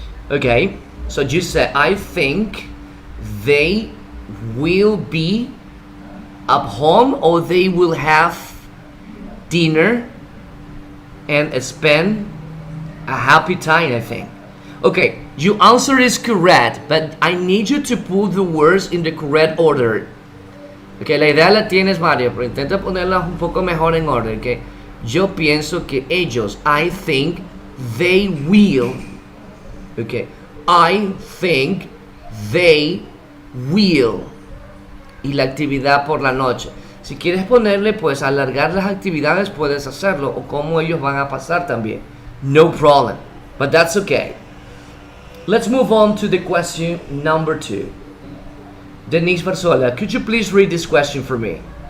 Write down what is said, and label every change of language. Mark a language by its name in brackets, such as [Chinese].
[English] Okay, so you said, I think they will be at home or they will have dinner and spend a happy time, I think. Okay, your answer is correct, but I need you to put the words in the correct order. [Spanish] Okay, la idea la tienes, Mario, pero intenta ponerlas un poco mejor en orden. Okay, yo pienso que ellos, [English] I think they will. Okay, I think they will. [Spanish] Y la actividad por la noche. Si quieres ponerle, pues alargar las actividades, puedes hacerlo. O cómo ellos van a pasar también. [English] No problem. But that's okay. Let's move on to the question number 2. Denise Barzola, could you please read this question for me?